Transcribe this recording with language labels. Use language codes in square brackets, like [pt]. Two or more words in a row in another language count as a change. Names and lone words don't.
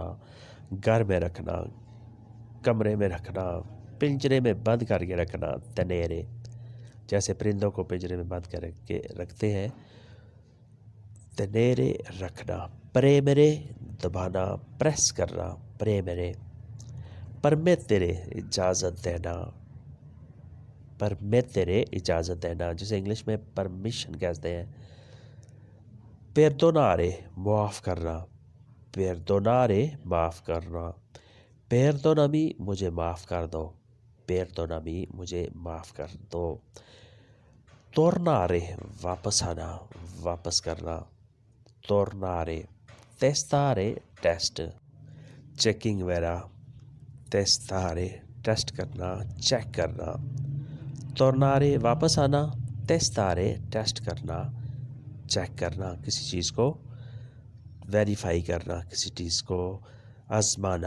[ur] گھر میں رکھنا, کمرے میں رکھنا, پنجرے میں بند کر کے رکھنا. Tenere, جیسے پرندوں کو پنجرے میں بند کر کے رکھتے ہیں. Tenere, رکھنا. Premere, دبانا, پریس کرنا. Premere. Permettere, اجازت دینا. Permettere, اجازت دینا, جسے انگلش میں پرمیشن کہتے ہیں. Perdonare, معاف کرنا. Perdonare, معاف کرنا. Perdonami, مجھے معاف کر دو. Perdonami, مجھے معاف کر دو. Tornare, واپس آنا, واپس کرنا. [it] Tornare. Testare, [ur] ٹیسٹ, چیکنگ وغیرہ. Testare, ٹیسٹ کرنا, چیک کرنا. Tornare, واپس آنا. Testare, ٹیسٹ کرنا, چیک کرنا, کسی چیز کو ویریفائی کرنا, کسی چیز کو آزمانا.